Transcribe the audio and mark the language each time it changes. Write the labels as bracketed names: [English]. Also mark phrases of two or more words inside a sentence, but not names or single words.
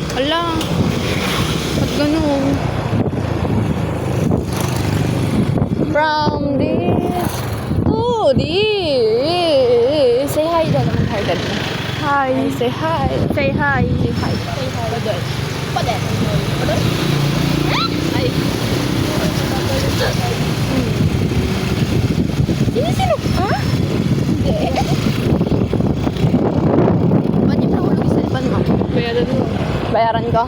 [Filipino] Hala. Ba't ganun? [English] From this to this. Say hi [Filipino] daw naman. [English] Hi [Filipino] daw naman. [English] Hi. Say hi. Say hi. Say hi. Say hi. Padol. Padol. Padol. Ay. [Filipino] Sino? Ha? Hindi. Ba't yung nahulog sa iban mo? Bayaran mo. Bayaran ko?